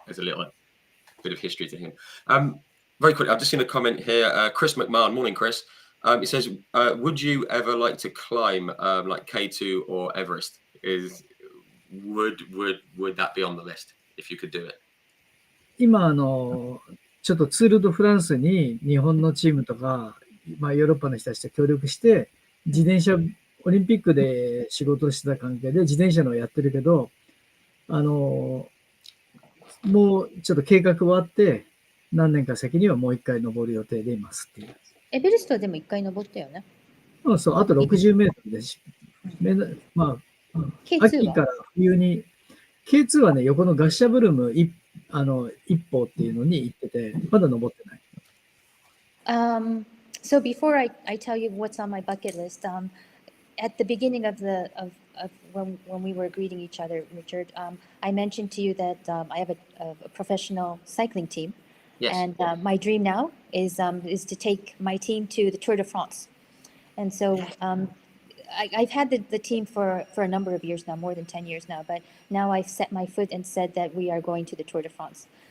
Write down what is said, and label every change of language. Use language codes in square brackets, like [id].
[en] There's a little bit of history to him. Very quickly, I've just seen a comment here. Chris McMahon, morning, Chris. It says, "Would you ever like to climb like K2 or Everest? Would that be on the list if you could do it?" [ja] 今、ちょっとツール・ド・フランスに日本のチームとか、まあ、ヨーロッパの人たちと協力して、自転車、オリンピックで仕事をしてた関係で自転車のをやってるけど、もうちょっと計画はあって、何年か先にはもう一回登る予定でいますっていう。エベレストでも一回登ったよね。そうそう、あと60メートルですし、まあ、 K2 は秋から冬に、K2 はね、横のガッシャブルム一歩っていうのに行ってて、まだ登ってない。 [en] So before I tell you what's on my bucket list, at the beginning of when we were greeting each other, Richard, I mentioned to you that I have a professional cycling team, Yes. and my dream now is to take my team to the Tour de France, and so I've had the team for a number of years now, more than 10 years now, but now I've set my foot and said that we are going to the Tour de France.